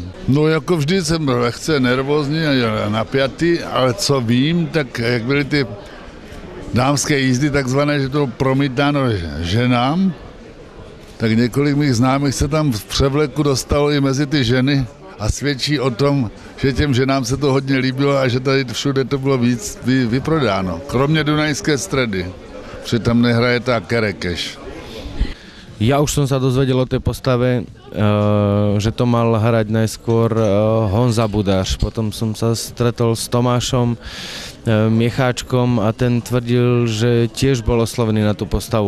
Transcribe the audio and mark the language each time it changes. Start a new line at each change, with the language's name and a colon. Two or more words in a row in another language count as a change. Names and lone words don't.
Czech: No jako vždy jsem lehce nervózní a napjatý, ale co vím, tak jak byly ty dámské jízdy takzvané, že to promítáno ženám, tak několik mých známých se tam v převleku dostalo i mezi ty ženy a svědčí o tom, že těm ženám se to hodně líbilo a že tady všude to bylo víc vyprodáno. Kromě Dunajské Stredy, protože tam nehraje tá Kerekeš.
Slovak: Ja už som sa dozvedel o tej postave, že to mal hrať najskôr Honza Budáš. Potom som sa stretol s Tomášom Miecháčkom a ten tvrdil, že tiež bol oslovený na tú postavu.